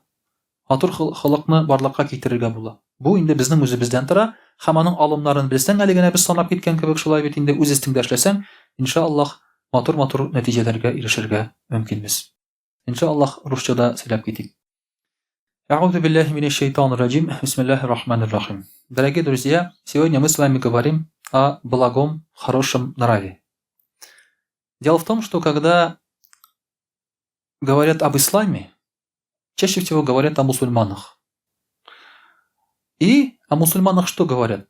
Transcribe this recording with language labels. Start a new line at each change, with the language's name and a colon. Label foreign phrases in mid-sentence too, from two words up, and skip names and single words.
Tatar: Матур хылыкны барлыкка китерергә була. Бу инде безнең үзебездән тора, һәм аның алымнарын белсәң, әле генә без санап киткән кебек шулай бит инде үз истеңдә эшләсәң, иншааллаһ, матур нәтиҗәләргә ирешергә мөмкинбез. Иншааллаһ, русчада сөйләп китик.
Arabic: أعوذ بالله من الشيطان الرجيم. بسم الله الرحمن الرحيم.
Russian: Дорогие друзья, сегодня мы с вами говорим о благом, хорошем нраве. Дело в том, что когда говорят об исламе, чаще всего говорят о мусульманах. И о мусульманах что говорят?